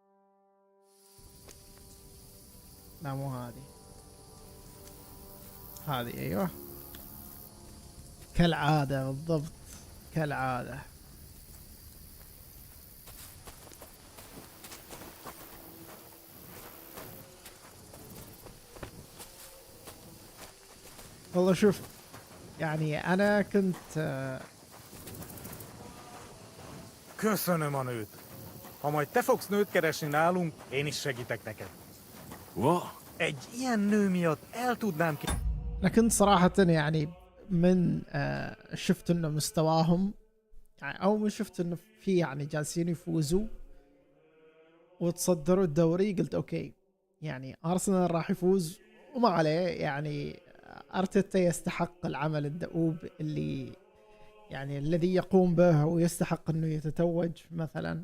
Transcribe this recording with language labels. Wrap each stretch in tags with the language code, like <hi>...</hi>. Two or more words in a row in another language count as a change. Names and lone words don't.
<ar>لا مو هذه، هذه أيوه كالعادة بالضبط، كالعادة. والله شوف، يعني أنا كنت</ar> <hu>Köszönöm a nőt. Ha majd te fogsz nőt keresni nálunk, én is segítek neked. What? Egy ilyen nő miatt el tudnám ki...</hu> <ar>أنا كنت صراحة يعني من شفت إنه مستواهم يعني أول ما شفت إنه في يعني جالسين يفوزوا وتصدروا الدوري قلت أوكي، يعني أرسنال راح يفوز وما عليه، يعني أرتيتا يستحق العمل الدؤوب اللي يعني الذي يقوم به ويستحق إنه يتتوج مثلا.</ar>